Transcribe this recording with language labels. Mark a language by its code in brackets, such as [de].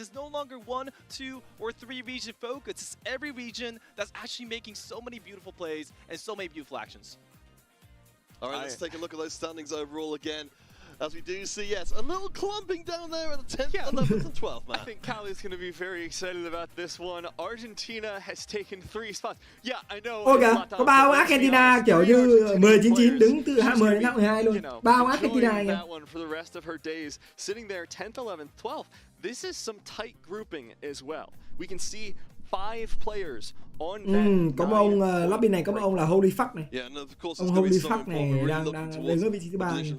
[en] It's no longer 1, 2, or 3 region focus. It's every region that's actually making so many beautiful plays and so many beautiful actions. All right, let's take a look at those standings overall again. As we do see, yes, a little clumping down there at the 10th, 11th, and 12th, man. I think Kali's going to be very excited about this one. Argentina has taken 3 spots. Yeah, I know. [vi] Ôi kìa, có 3 ông Argentina kiểu như 10-9-9 đứng từ 10 đến 12 luôn. 3 ông Argentina kìa. [en] For the rest of her days, sitting there 10th, 11th, 12th. This is some tight grouping as well. We can see 5 players [vi] Có một ông lobby này, có một ông là Holy Fuck này. Ông Holy Fuck này đang đứng ở vị trí thứ 3.